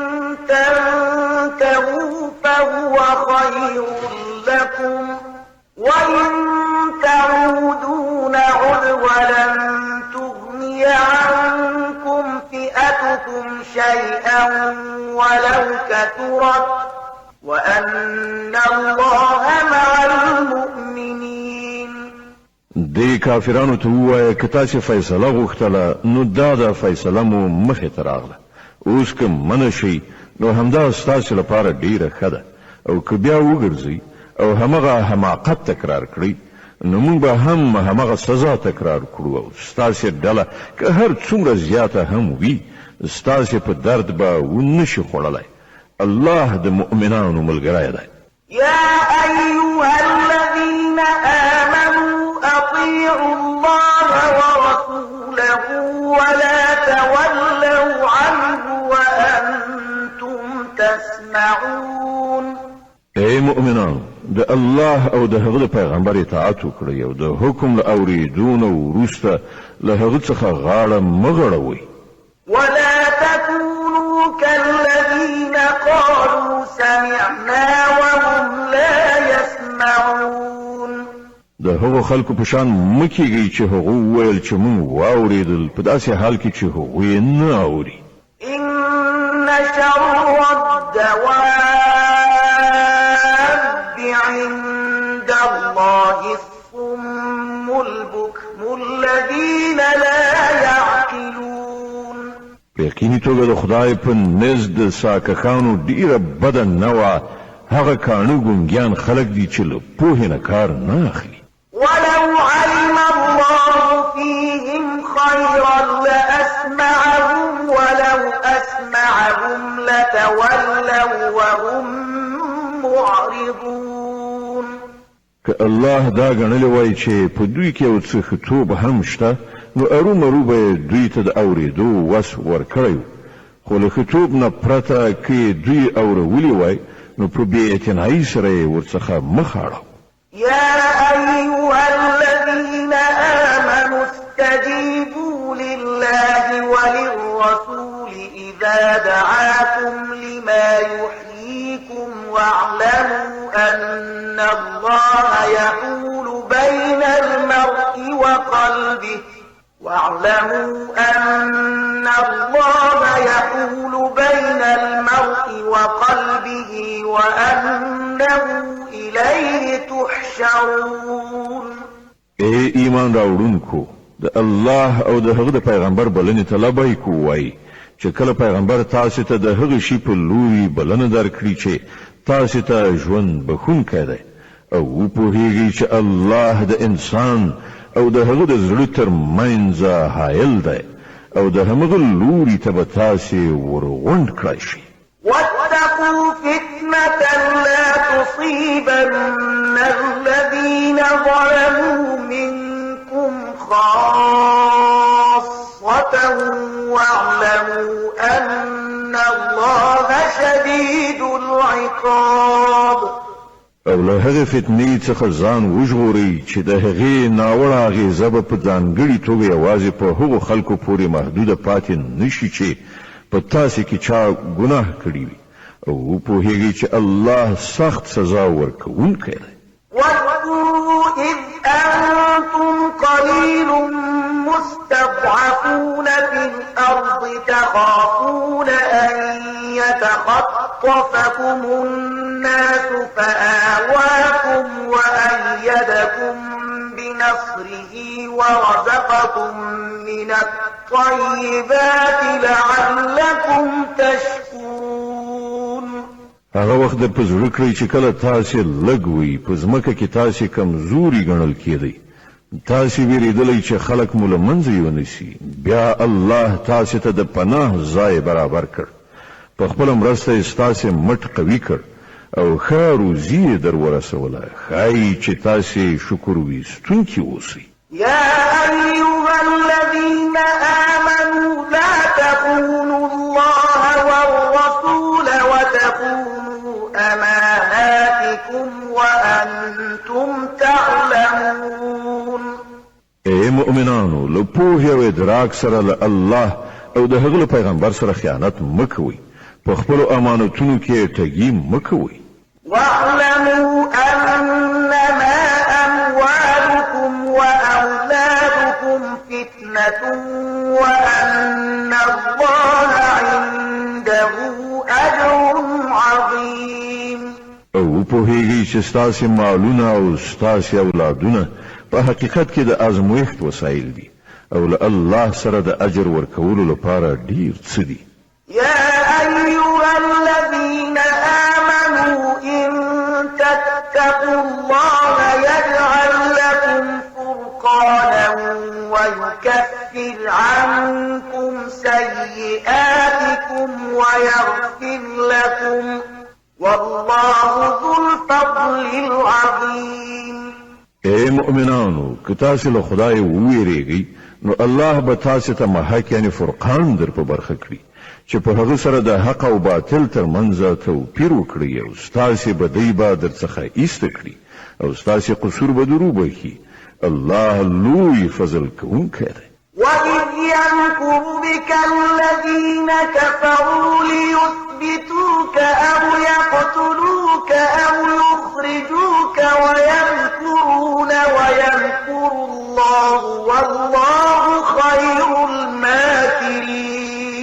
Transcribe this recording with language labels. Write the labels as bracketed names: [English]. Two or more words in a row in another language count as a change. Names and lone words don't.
[Arabic] تنتهوا فهو خير لكم وإن تعودوا نعد ولن تغني عنكم فئتكم شيئا ولو كثرت وأن الله مع المؤمنين. [Pashto] دی کافرانو ته ووایه که تاسې فیصله غوښتله نو دا د فیصله مو مخې ته راغله اوس که منع شئ نو همدا ستاسې لپاره ډیره ښه ده او که بیا وګرځئ او همغه حماقت تکرار کړئ نو موږ به هم همغه سزا تکرار کړو او ستاسې ډله که هر څومره زیاته هم وي ستاسې په درد به ونشي خوړلی. الله د مؤمنانو ملګری دی. [Arabic] يا أيها الذين آمنوا أطيعوا الله ورسوله ولا تولوا عنه وأنتم تسمعون. [Pashto] ای مؤمنان د الله او د هغه پیغمبر اطاعت وکړئ او د حکم له اورېدو نه وروسته له هغه څخه غاړه مه غړوئ. [Arabic] ولا تكونوا كالذين قالوا سمعنا وهم لا يسمعون. [Pashto] د هغو خلکو په شان مکیږي چې هغه ویل چې موږ واورېدل په داسې حال کې چې هغه یې نه اوري. [Arabic] إن شر الدواب عند الله الصم البكم الذين لا يعقلون. [Pashto] په یقیني توګه د خدای په نزد د ساکخانو ډیره بده نوع هغه کانو ګونګیان خلک دي چې له پوهې نه کار نه اخلي. [Arabic] ولو علم الله فيهم خيرا لأسمعهم ولو أسمعهم لتولوا وهم معرضون. [Pashto] که الله دا ګڼلی وای چې په دوی کې یو څه ښه توب هم شته نو ارومرو به دوی ته د اورېدو وس ورکړی خو له ښه توب نه پرته که دوی اورولي وای نو په بې اعتنایي سره یې ورڅخه مخ اړوه. [Arabic] يا أيها الذين آمنوا استجيبوا لله وللرسول إذا دعاكم لما يحييكم واعلموا أن الله يحول بين المرء وقلبه وأنه إليه تحشرون. [Pashto] اے ایمان راوړونکو د الله او د هغه د پیغمبر بلنې ته لبیک وایي چې کله پیغمبر تاسو ته د هغه شی په لوري بلنه درکړي چې تاسو ته ژوند بخښونکی دی او پوهیږي چې الله د انسان او د هغه د زړه تر منځ حایل دی او د همغه لوري ته به تاسو ورغونډ کړئ شي. [Arabic] واتقوا فتنة لا تصيبن الذين ظلموا منكم خاصة واعلموا أن الله شديد العقاب. [Pashto] او له هغه فتنې څخه ځان وژغورئ چې د هغې ناوړه اغېزه به په ځانګړې توګه یوازې په هغو خلکو پورې محدوده پاتې نشي چې په تاسې کې چا ګناه کړي وي او پوهیږي چې الله سخت سزا ورکوونکی دی. [Arabic] واذكروا إذ أنتم قليل مستضعفون في الأرض تخافون أن يتخطفكم الناس فآواكم وأيدكم بنصره ورزقكم من الطيبات لعلكم تشكرون. [Pashto] هغه وخت د پزړه کړی چې کله تاسو لږ وي په ځمکه کې تاسو کمزوري ګڼل کېدئ تاسو ویریدلی چې خلک مو له منځه یونیسي بیا الله تاسو ته د پناه ځای برابر کړ په خپل مرسته یې ستاسو مټ قوي کړ او ښه روزي یې در ورسوله ښایي چې تاسو شکر ویستونکي اوسئ. [Arabic] يا أيها الذين آمنوا لا تخونوا الله والرسول وتخونوا أماناتكم وأنتم تعلمون. [Pashto] اے مؤمنانو له پوهې او ادراک سره له الله او د هغه پیغمبر سره خیانت مکوئ په خپلو امانتونو کې ټګي مکوئ. [Arabic] واعلموا أنما أموالكم وأولادكم فتنة وأن الله عنده أجر عظيم. [Pashto] او پوهیږي چې ستاسو مالونه او ستاسو اولادونه په حقیقت کې د ازمویښت وسایل دي او له الله سره د اجر ورکولو لپاره ډیر څه دي. [Arabic] يا أيها الذين آمنوا إن تتقوا الله يجعل لكم فرقانا ويكفر عنكم سيئاتكم ويغفر لكم والله ذو الفضل العظيم. [Pashto] اے مؤمنانو که تاسو له خدای وویریږئ نو الله به تاسو ته محک یعنی فرقان در په برخه کړي چې په هغه سره د حق او باطل ترمنځ توپیر وکړي او ستاسو بدی به درڅخه ایسته کړي او ستاسو قصور به درو بخي. الله لوی فضل کوونکی دی. [Arabic] وإذ يمكر بك الذين كفروا ليثبتوك أو يقتلوك أو يخرجوك ويمكرون ويمكر الله والله خير الماكرين.